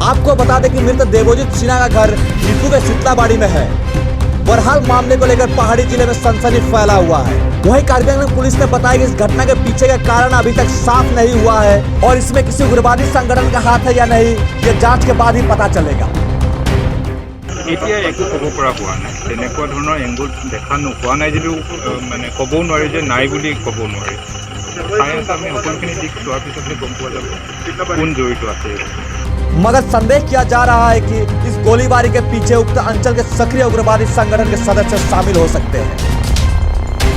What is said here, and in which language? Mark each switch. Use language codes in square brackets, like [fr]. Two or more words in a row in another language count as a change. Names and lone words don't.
[hi] आपको बता दें कि मृत देवोजित सिन्हा का घर डीपू के शीतलाबाड़ी में है। बहरहाल मामले को लेकर पहाड़ी जिले में सनसनी फैला हुआ है। वहीं कार्बी आंगलॉन्ग पुलिस ने बताया कि इस घटना के पीछे का कारण अभी तक साफ नहीं हुआ है और इसमें किसी उग्रवादी संगठन का हाथ है या नहीं, ये जांच के बाद ही पता चलेगा। [as] এতিয়া একো ক'ব পৰা হোৱা নাই। তেনেকুৱা ধৰণৰ এংগুল দেখা নোপোৱা নাই যদিও মানে ক'বও নোৱাৰি যে নাই বুলি ক'ব নোৱাৰি। চায়েন্স আমি সকলোখিনি দিশ চোৱাৰ পিছতহে গম পোৱা যাব কোন জড়িত আছে। [hi] मगर संदेह किया जा रहा है कि इस गोलीबारी के पीछे उक्त अंचल के सक्रिय उग्रवादी संगठन के सदस्य शामिल हो सकते हैं।